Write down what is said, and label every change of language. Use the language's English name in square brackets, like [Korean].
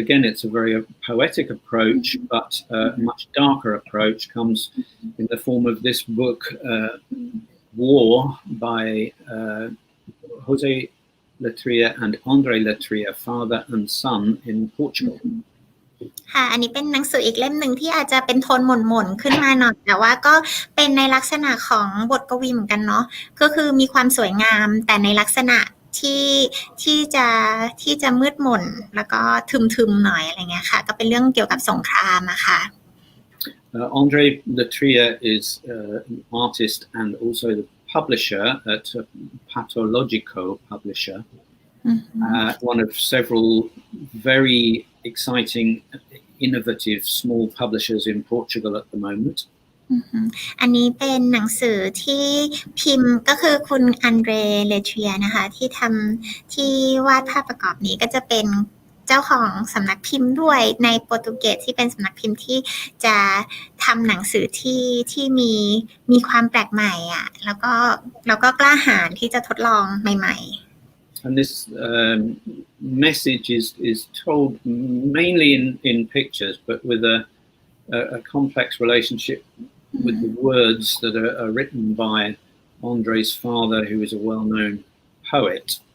[English] Again, it's a very poetic approach, but a much darker approach comes in the form of this book, War, by José Letria and André Letria, father and son in Portugal. [Thai] ค่ะอันนี้เป็นหนังสืออีกเล่มหนึ่งที่อาจจะเป็นโทนหม่นๆขึ้นมาหน่อยแต่ว่าก็เป็นในลักษณะของบทกวีเหมือนกันเนาะก็คือมีความสวยงามแต่ในลักษณะที่จะมืดมนแล้วก็ทึมๆหน่อยอะไรเงี้ยค่ะก็เป็นเรื่องเกี่ยวกับสงครามอะค่ะ [English] André Letria is an artist and also the publisher at Pathologico Publisher, one of several very exciting, innovative small publishers in Portugal at the moment. [Thai] อันนี้เป็นหนังสือที่พิมพ์ก็คือคุณอันเดรเลเทรียนะคะที่วาดภาพประกอบนี้ก็จะเป็นเจ้าของสำนักพิมพ์ด้วยในโปรตุเกสที่เป็นสำนักพิมพ์ที่จะทำหนังสือที่มีความแปลกใหม่อ่ะแล้วก็กล้าหาญที่จะทดลองใหม่ๆ [English] And this message is told mainly in pictures, but with a complex relationship with the words that are written by André's father, who is a well-known poet.